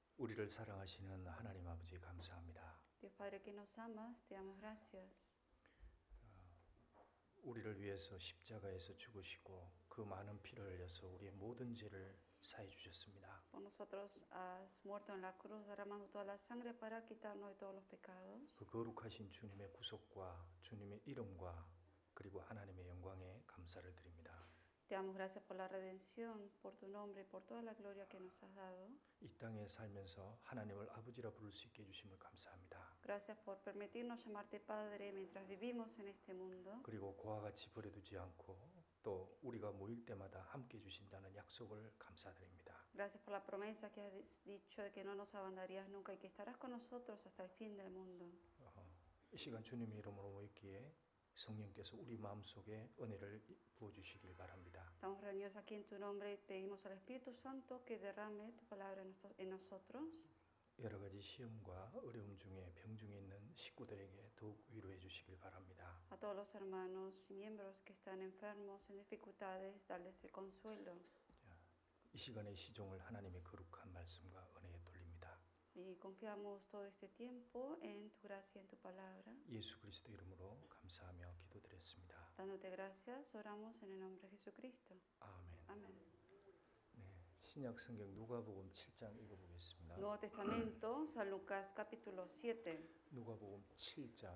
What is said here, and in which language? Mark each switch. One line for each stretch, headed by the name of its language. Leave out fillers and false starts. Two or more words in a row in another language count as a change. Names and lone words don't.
Korean: 우리를 사랑하시는 하나님 아버지 감사합니다.
Spanish: Dios Padre que nos amas, te damos gracias.
Korean: 우리를 위해서 십자가에서 죽으시고 그 많은 피를 흘려서 우리의 모든 죄를 사해 주셨습니다.
Spanish: Por nosotros has muerto en la cruz, derramando toda la sangre para quitarnos de todos los pecados.
Korean: 그 거룩하신 주님의 구속과 주님의 이름과 그리고 하나님의 영광에 감사를 드립니다.
Spanish: Te damos gracias por la redención, por tu nombre y por toda la gloria que nos has dado.
Korean: 이 땅에 살면서 하나님을 아버지라 부를 수 있게 해주심을 감사합니다.
Spanish: Gracias por permitirnos llamarte Padre mientras vivimos en este mundo.
Korean: 그리고 그와 같이 버려두지 않고 또 우리가 모일 때마다 함께 해주신다는 약속을 감사드립니다.
Spanish: Gracias por la promesa que has dicho de que no nos abandonarías nunca y que estarás con nosotros hasta el fin del mundo.
Korean: 이 시간 주님의 이름으로 모였기에 성령께서 우리 마음속에 은혜를 부어주시길 바랍니다.
Spanish: Estamos reunidos aquí en tu nombre y pedimos al Espíritu Santo que derrame tu palabra en nosotros.
Korean: 여러 가지 시험과 어려움 중에 병중에 있는 식구들에게 더욱 위로해 주시길 바랍니다.
Spanish: A todos los hermanos y miembros que están enfermos, en dificultades, darles el consuelo.
Korean: 이 시간의 시종을 하나님의 거룩한 말씀과 은혜에 돌립니다.
Spanish: Y confiamos todo este tiempo en tu gracia, en tu palabra.
Korean: 예수 그리스도 이름으로 감사하며 기도드렸습니다.
Spanish: Dándote gracias, oramos en el nombre de Jesucristo.
Korean: 아멘.
Spanish: Amén.
Korean: 네, 신약 성경 누가복음 7장 읽어보겠습니다.
Spanish: Nuevo Testamento, San Lucas capítulo 7.
Korean: 누가복음 7장